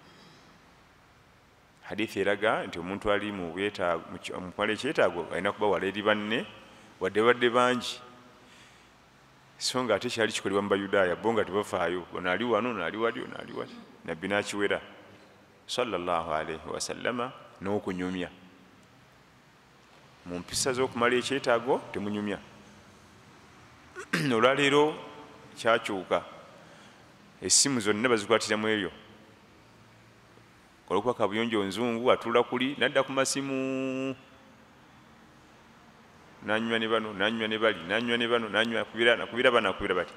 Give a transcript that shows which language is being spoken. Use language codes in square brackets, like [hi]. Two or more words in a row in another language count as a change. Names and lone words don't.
[lg] Hadithi eraga nti omuntu ali mu kumala ekyetaago alina kuba wala eri banne wadde badde bangi, so nga ate kyali kikolebwa mu Bayudaaya bo nga tebafaayo, ono ali wano, naali wali, ono ali wali. Nabbi n'akiwera [ar] صلى الله عليه وسلم [lg] n'okunyumya. Mu mpisa z'okumala ekyetaago temunyumya. Olwaleero kyakyuka, essimu zonna bazikwatiramu eryo. Olwokuba kabuyonjo nzungu atuula kuli nadda ku masimu, nanywa ne bano, nanywa ne bali, nanywa ne bano, nanywa nakubira bano, nakubira bati.